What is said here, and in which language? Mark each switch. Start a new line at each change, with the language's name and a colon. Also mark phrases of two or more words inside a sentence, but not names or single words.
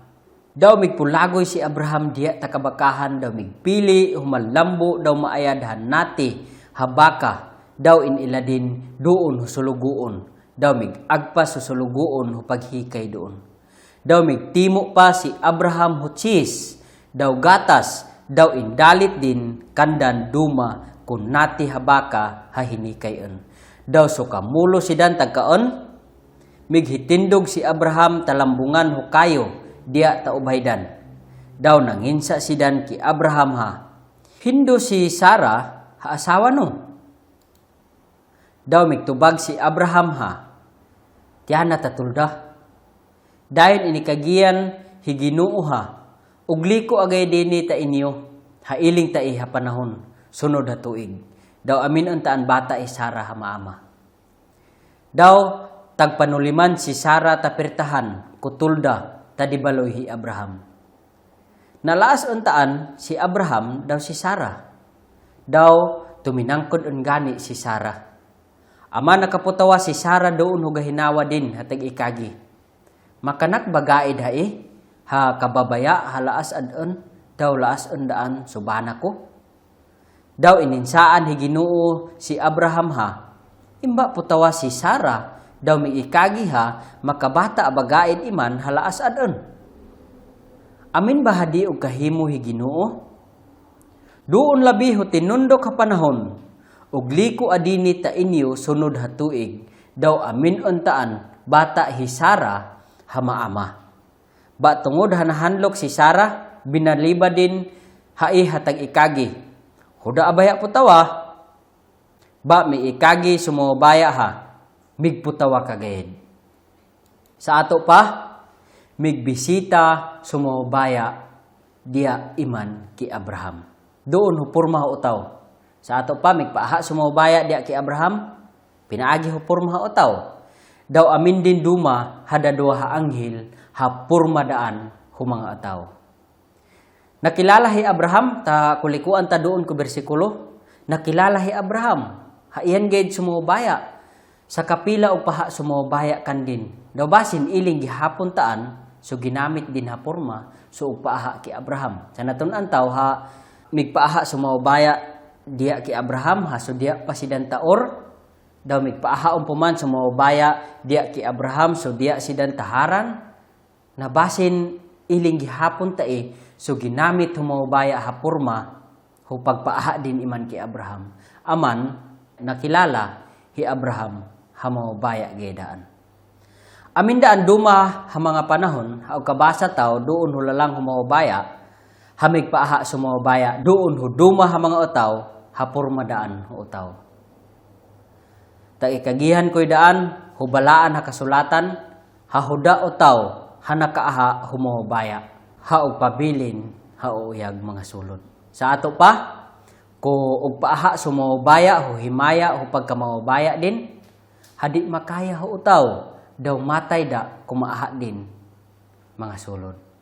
Matigsalug Manobo: Daw migpulagoy si Abraham diya takabakahan, daw migpili, humalambo, daw maayadhan nati, habaka, daw iniladin doon husuluguon, daw migagpas husuluguon hupaghikay doon. Daw migtimo pa si Abraham huchis, daw gatas, daw indalit din kandan duma kun nati habaka hahinikayon. Daw sukamulo si dan tagkaon, mighitindog si Abraham talambungan hukayo, diya taubhaydan. Daw nanginsa si dan ki Abraham ha. Hindo si Sarah ha asawa no. Daw migtubag si Abraham ha. Tiyana tatulda. Dayon inikagiyan higinoo ha. Ugli ko agay dini ta inyo. Hailing ta iha panahon. Sunod ha tuig. Daw amin untaan bata Sarah ha maama. Daw tagpanuliman si Sarah tapirtahan kutulda tadibaloy hi Abraham. Nalaas untaan si Abraham daw si Sarah. Daw tuminangkod ungani si Sarah. Ama nakaputawa si Sarah doon hugahinawa din hatag ikagi. Makanak bagaid ha kababaya halaas adon daw laas undaan subana ko. Daw ininsaan hi Ginoo si Abraham ha. Imba putawa si Sarah daw miikagi ha, makabata abagaid iman halaas adon. Amin bahadi og kahimo hi Ginoo? Doon labi ho tinundok ha panahon, ug liko adini ta inyo sunod ha tuig, daw amin untaan bata hi Sarah ha maama. Ba tungod ha nahanlok si Sarah, binaliba din hai hatag ikagi. Huda abaya putawa, ba miikagi sumobaya ha. Migputawa kagayad. Sa ato pa, migbisita sumobaya diya iman ki Abraham. Doon hupurma utaw. Sa ato pa, migpaaha sumobaya diya ki Abraham, pinaagi hupurma utaw. Daw amin din duma hada dua ha anghel hapurma daan humanga ataw. Nakilala hi Abraham, ta kulikuan ta doon ko bersikulo, nakilala hi Abraham, haiyan gayad sumobaya. Sa kapila o paha sumobaya kan din. Daw basin iling gihapon taan, so ginamit din ha porma, so upaha ki Abraham. Sa natun taw ha, migpaaha sumobaya diya ki Abraham, ha so diya pasidan taor. Daw migpaaha umpuman sumobaya diya ki Abraham, so diya sidan taharan. Na basin iling gihapon so ginamit humobaya ha porma, hupagpaaha din iman ki Abraham. Aman, nakilala hi Abraham hamo baya gedaan. Amindaan duma ha mga panahon, ha kabasa taw doon hulalang humobaya, hamig paaha sumobaya doon huduma ha mga utaw, hapurmadaan utaw. Ta ikagihan ko'y daan, hubalaan ha kasulatan, ha huda utaw, ha nakaaha humobaya, ha ugpabilin, ha uyag mga sulod. Sa ato pa, ko ugpaaha sumobaya, huhimaya, hupagkamobaya din, hadi makaya ho utaw, daw matay da kumaaha din mga sulod.